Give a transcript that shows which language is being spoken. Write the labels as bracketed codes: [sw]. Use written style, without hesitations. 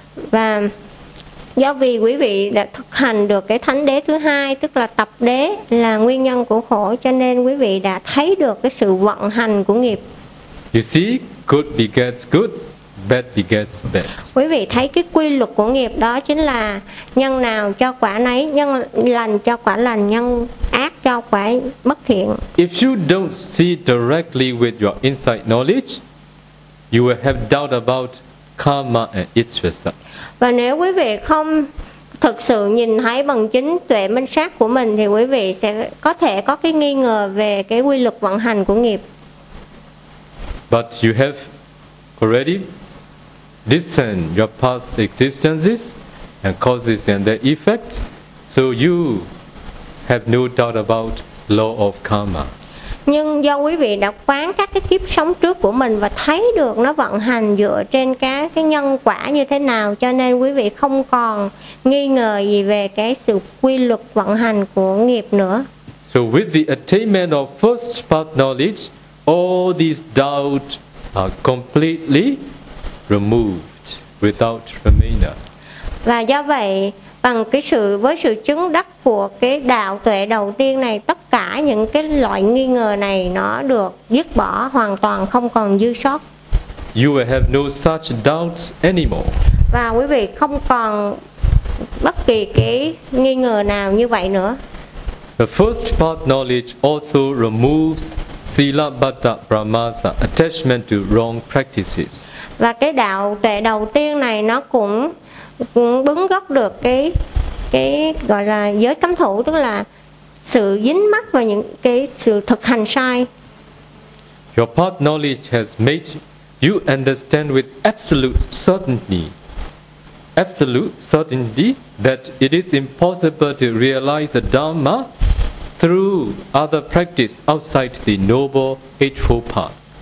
[vi] Và do vì quý vị đã thực hành được cái thánh đế thứ hai, tức là tập đế là nguyên nhân của khổ, cho nên quý vị đã thấy được cái sự vận hành của nghiệp. [en] You see, good begets good, bad begets bad. [vi] Quý vị thấy cái quy luật của nghiệp đó chính là nhân nào cho quả nấy, nhân lành cho quả lành, nhân ác cho quả bất thiện. [en] If you don't see directly with your inside knowledge, you will have doubt about karma and its result. [vi] Và nếu quý vị không thực sự nhìn thấy bằng chính tuệ minh sát của mình thì quý vị sẽ có thể có cái nghi ngờ về cái quy luật vận hành của nghiệp. [en] But you have already discerned your past existences and causes and their effects, so you have no doubt about law of karma. [vi] Nhưng do quý vị đã quán các cái kiếp sống trước của mình và thấy được nó vận hành dựa trên cái nhân quả như thế nào, cho nên quý vị không còn nghi ngờ gì về cái sự quy luật vận hành của nghiệp nữa. [en] So with the attainment of first path knowledge, all these doubts are completely removed without remainder. [vi] Và do vậy, bằng cái sự, với sự chứng đắc của cái đạo tuệ đầu tiên này, tất cả những cái loại nghi ngờ này nó được dứt bỏ hoàn toàn, không còn dư sót. [en] You will have no such doubts anymore. [vi] Và quý vị không còn bất kỳ cái nghi ngờ nào như vậy nữa. [en] The first part knowledge also removes sila bhatta brahmasa, attachment to wrong practices. [vi] Và cái đạo tuệ đầu tiên này nó cũng bứng gốc được cái gọi là giới cấm thủ, tức là sự dính mắc vào những cái sự thực hành sai. [en] Your path knowledge has made you understand with absolute certainty that it is impossible to realize the Dhamma through other practice outside the noble eightfold path.